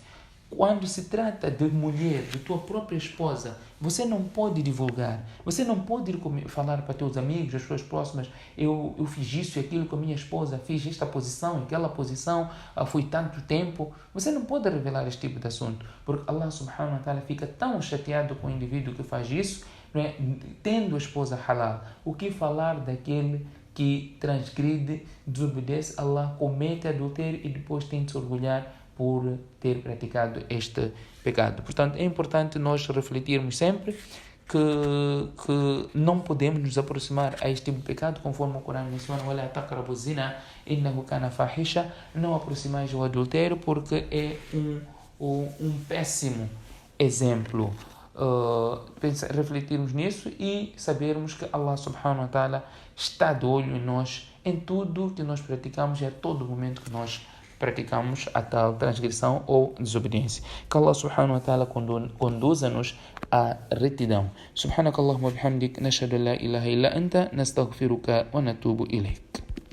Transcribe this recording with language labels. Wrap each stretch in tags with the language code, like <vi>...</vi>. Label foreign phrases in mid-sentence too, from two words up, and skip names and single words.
<pt>Quando se trata de mulher, de tua própria esposa, você não pode divulgar. Você não pode ir falar para teus amigos, as pessoas próximas, eu fiz isso e aquilo com a minha esposa, fiz esta posição, aquela posição, foi tanto tempo. Você não pode revelar este tipo de assunto, porque Allah</pt> <ar>سبحانه و تعالى</ar> <pt>fica tão chateado com o indivíduo que faz isso, não é? Tendo a esposa halal. O que falar daquele que transgride, desobedece a Allah, comete adultério e depois tem de se orgulhar por ter praticado este pecado. Portanto, é importante nós refletirmos sempre que não podemos nos aproximar a este tipo de pecado, conforme o Corão menciona:</pt> <ar>وَلَا تَقْرَبُوا الزِّنَا إِنَّهُ كَانَ فَاحِشَةً.</ar> <pt>Não aproximais o adultério, porque é um péssimo exemplo. Refletirmos nisso e sabermos que Allah</pt> <ar>سبحانه و تعالى</ar> <pt>está de olho em nós, em tudo que nós praticamos e a todo momento que nós praticamos a tal transgressão ou desobediência. Que Allah</pt> <ar>سبحانه و تعالى</ar> <pt>conduza-nos à retidão.</pt> <ar>سبحانك اللهم وبحمدك نشهد أن لا إله إلا أنت نستغفرك ونتوب إليك.</ar>